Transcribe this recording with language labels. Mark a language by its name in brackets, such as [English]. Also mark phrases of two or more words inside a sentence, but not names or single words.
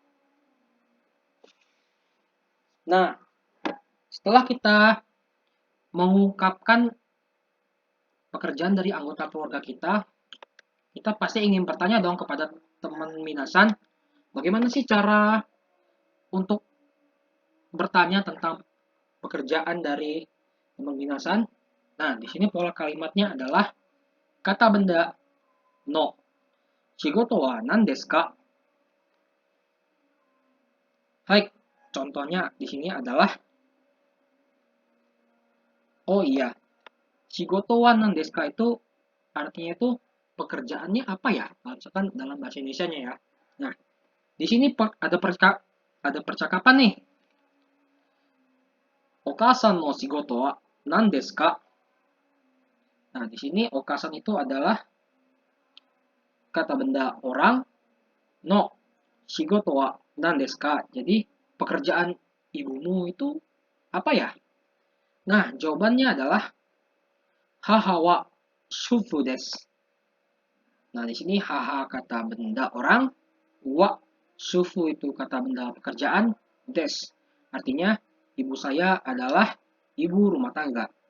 [Indonesian] Nah, setelah kita mengungkapkan pekerjaan dari anggota keluarga kita, kita pasti ingin bertanya dong kepada teman minasan, bagaimana sih cara untuk bertanya tentang pekerjaan dari teman minasan? Nah, di sini pola kalimatnya adalah kata benda no. [Japanese] 仕事は何ですか? [Indonesian] Hai, contohnya di sini adalah oh iya, [Japanese] 仕事は何ですか [Indonesian] itu artinya itu pekerjaannya apa ya? Misalkan dalam bahasa Indonesia-nya ya. Nah, di sini ada percakapan nih. [Japanese] お母さんの仕事は何ですか? [Indonesian] Nah, di sini okasan itu adalah kata benda orang, [Japanese] の仕事は何ですか? [Indonesian] Jadi pekerjaan ibumu itu apa ya? Nah, jawabannya adalah [Japanese] 母は主婦です. [Indonesian] Nah, di sini haha kata benda orang, [Japanese] は主婦 [Indonesian] itu kata benda pekerjaan, des artinya ibu saya adalah ibu rumah tangga.